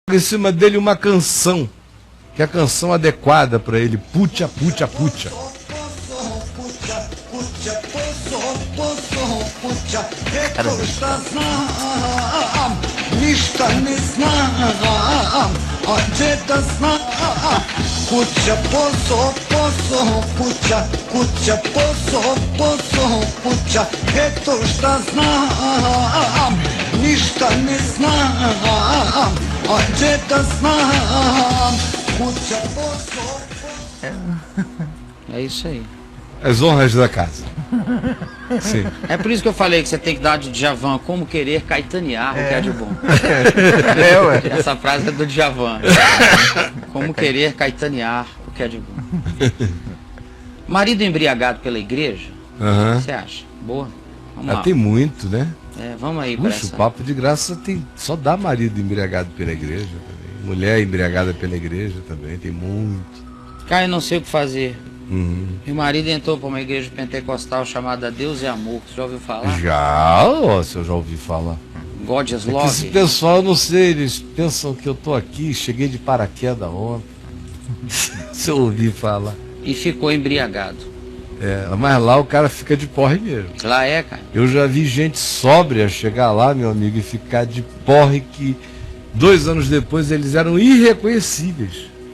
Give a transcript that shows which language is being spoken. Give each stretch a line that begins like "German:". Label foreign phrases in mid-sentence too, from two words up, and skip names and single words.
Portuguese: em cima dele uma canção, que é a canção adequada para ele, Pucha, Pucha, Pucha.
Croatian: Ništa ne znam, a gdje da znam, kuća, posao, posao, kuća, kuća, posao, posao, kuća, eto šta znam, ništa ne znam, a gdje da znam, kuća, posao,
Portuguese: É isso aí. As honras da casa. Sim. É por isso que eu falei que você tem que dar de Djavan, como querer caetanear o que é de bom. Ué. Essa frase é do Djavan. Como querer caetanear o que é de bom. Marido embriagado pela igreja, o Uhum. que você acha? Boa? Vamos lá. Tem muito, né? Vamos aí para Puxa, essa. o papo de graça tem, só dá marido embriagado pela igreja também. Mulher embriagada pela igreja também, tem muito. Caio, não sei o que fazer. Uhum. Meu marido entrou para uma igreja pentecostal chamada Deus é Amor. Você já ouviu falar? Já, ó, se eu já ouvi falar.
English: God is
Portuguese: É que esse
English: Love.
Portuguese: pessoal, eu não sei, eles pensam que eu tô aqui, cheguei de paraquedas ontem. Se eu ouvi falar. E ficou embriagado. Mas lá o cara fica de porre mesmo. Lá é, Caio. Eu já vi gente sóbria chegar lá, meu amigo, e ficar de porre que 2 anos depois eles eram irreconhecíveis.